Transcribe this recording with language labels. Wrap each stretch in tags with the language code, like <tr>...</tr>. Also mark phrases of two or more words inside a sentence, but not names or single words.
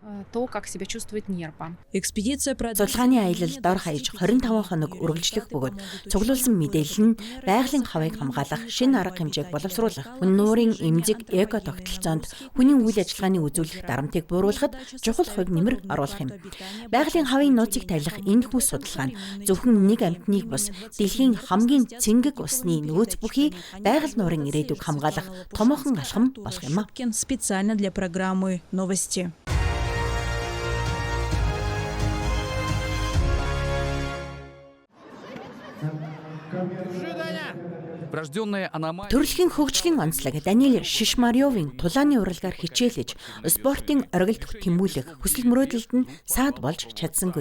<mn>Судалгааны аялал дор хаяж 25 хоног үргэлжлэх бөгөөд цуглуулсан мэдээлэл нь байгалийн хавыг хамгаалах шинэ арга хэмжээг боловсруулах, нуурын эмзэг эко тогтолцоонд хүний үйл ажиллагааны үзүүлэх дарамтыг бууруулахад чухал хувь нэмэр оруулах юм. Байгалийн хавын нууцыг тавилах энэхүү судалгаа нь зөвхөн нэг амьтныг бус дэлхийн хамгийн цэнгэг усны нөөц бүхий байгаль нуурын ирээдүйг хамгаалах томоохон алхам болох юм.</mn> <ru>Специально для программы новости.</ru> <mn>Төрөлхийн хөгжлийн онцлог Даниэль Шишмарёвын тулааны уралгаар хичээлж спортын оргилдох тэмүүлэх хүсэл мөрөөдөлд нь саад болж чадсангүй.</mn>